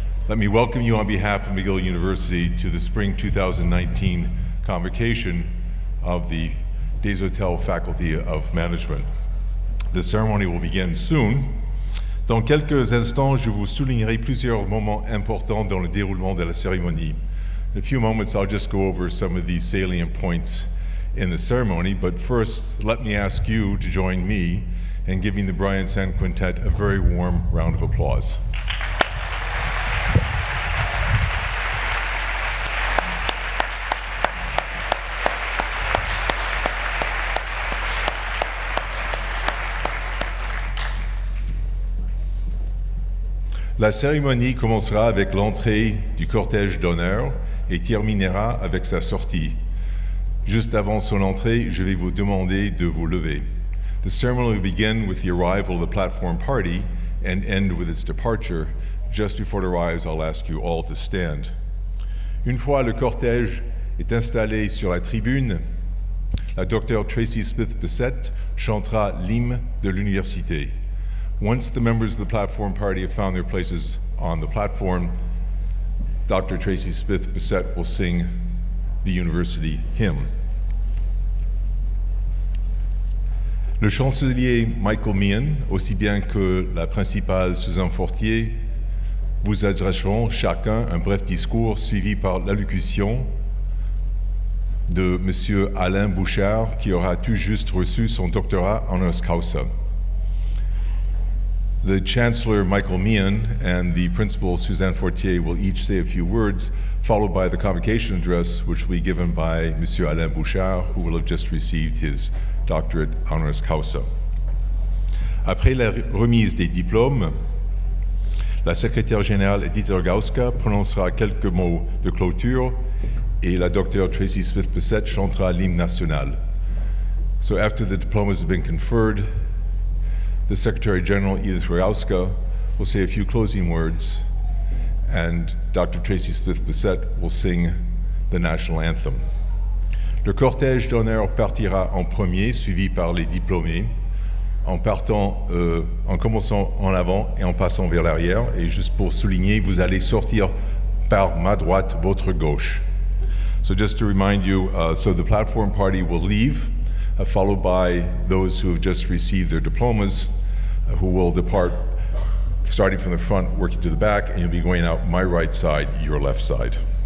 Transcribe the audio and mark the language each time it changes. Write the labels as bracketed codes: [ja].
[en] Let me welcome you on behalf of McGill University to the spring 2019 convocation of the Des Hôtels Faculty of Management. The ceremony will begin soon. [fr] Dans quelques instants, je vous soulignerai plusieurs moments importants dans le déroulement de la cérémonie. [en] In a few moments, I'll just go over some of the salient points in the ceremony, but first, let me ask you to join me in giving the Brian San Quintet a very warm round of applause. [fr] La cérémonie commencera avec l'entrée du cortège d'honneur et terminera avec sa sortie. Juste avant son entrée, je vais vous demander de vous lever. [en] The ceremony will begin with the arrival of the platform party and end with its departure. Just before it arrives, I'll ask you all to stand. [fr] Une fois le cortège est installé sur la tribune, la Dr. Tracy Smith-Bissett chantera l'hymne de l'université. [en] Once the members of the platform party have found their places on the platform, Dr. Tracy Smith-Bissett will sing the university hymn. [fr] Le chancelier Michael Meehan, aussi bien que la principale Suzanne Fortier, vous adresseront chacun un bref discours suivi par l'allocution de M. Alain Bouchard, qui aura tout juste reçu son doctorat honoris causa. [en] The Chancellor Michael Meehan and the Principal Suzanne Fortier will each say a few words, followed by the convocation address, which will be given by M. Alain Bouchard, who will have just received his doctorate honoris causa. [fr] Après la remise des diplômes, la secrétaire générale Edith Rogowska prononcera quelques mots de clôture et la Dr. Tracy Smith-Bissett chantera l'hymne national. [en] So after the diplomas have been conferred, the Secretary General Edith Rogowska will say a few closing words, and Dr. Tracy Smith-Bissett will sing the national anthem. [fr] Le cortège d'honneur partira en premier, suivi par les diplômés, en commençant en avant et en passant vers l'arrière. Et juste pour souligner, vous allez sortir par ma droite, votre gauche. [en] So just to remind you, so the platform party will leave, followed by those who have just received their diplomas, who will depart starting from the front, working to the back, and you'll be going out my right side, your left side.